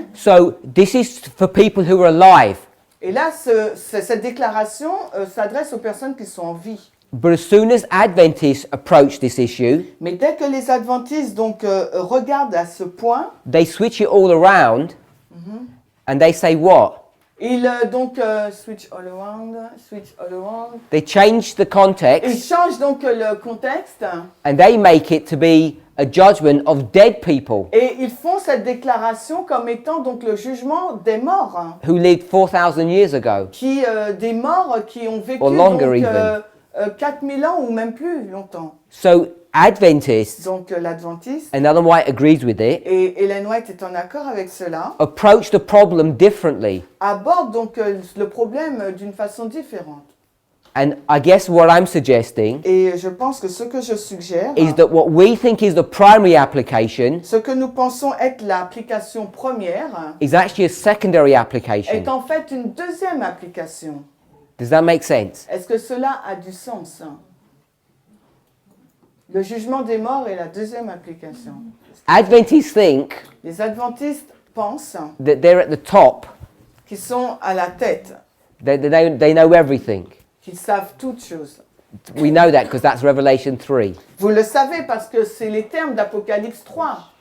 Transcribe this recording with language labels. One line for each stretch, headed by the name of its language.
English: So this is for people who are alive.
French: Et là, cette déclaration s'adresse aux personnes qui sont en vie.
English: But as soon as Adventists approach this issue,
French: Mais dès que les adventistes donc regardent à ce point,
English: they switch it all around and they say what?
French: ils
English: switch all around. They change the
French: Ils
English: context
French: changent donc le contexte
English: and they make it to be a judgment of dead people
French: et ils font cette déclaration comme étant donc le jugement des morts,
English: who lived 4,000 years ago.
French: des morts qui ont vécu
English: Or longer
French: donc,
English: even.
French: 4000 ans ou même plus longtemps.
English: So Adventists,
French: Donc l'adventiste,
English: and Ellen White agrees with it,
French: et Ellen White est en accord avec cela,
English: approach the problem differently.
French: aborde donc le problème d'une façon différente.
English: And I guess what I'm suggesting
French: Et je pense que ce que je suggère,
English: is that what we think is the primary application
French: ce que nous pensons être l'application première,
English: is actually a secondary
French: est
English: application.
French: en fait une deuxième application.
English: Does that make sense?
French: Est-ce que cela a du sens? Le jugement des morts est la deuxième application.
English: Adventists think
French: Les adventistes pensent
English: that they're at the top,
French: qu'ils sont à la tête,
English: they know everything.
French: qu'ils savent toutes choses.
English: We know that because that's Revelation 3.
French: Vous le savez parce que c'est les termes d'Apocalypse 3.